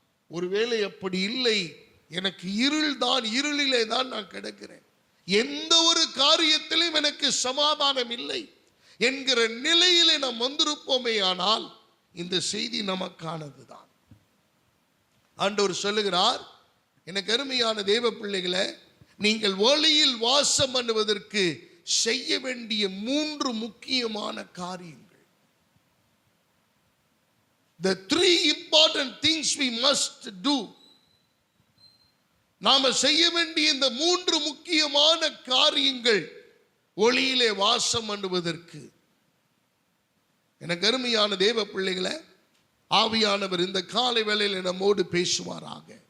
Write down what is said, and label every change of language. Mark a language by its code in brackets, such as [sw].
[ta] ஒருவேளை அப்படி இல்லை, எனக்கு இருள் தான், இருளிலே தான் நான் கிடக்கிறேன், எந்த ஒரு காரியத்திலும் எனக்கு சமாதானம் இல்லை என்கிற நிலையிலே நாம் வந்திருப்போமே ஆனால் இந்த செய்தி நமக்கானதுதான். ஆண்டவர் சொல்லுகிறார், எனக்கு அருமையான தேவ பிள்ளைகளை, நீங்கள் ஒளியில் வாசம் பண்ணுவதற்கு செய்ய வேண்டிய 3 முக்கியமான காரியங்கள். [en] The 3 important things we must do. [ta] நாம செய்ய வேண்டிய இந்த 3 முக்கியமான காரியங்கள் ஒளியிலே வாசம் பண்ணுவதற்கு. எனக்கு அருமையான தேவ பிள்ளைகளை, ஆவியானவர் இந்த காலை வேளையில் நம்மோடு பேசுவாராக.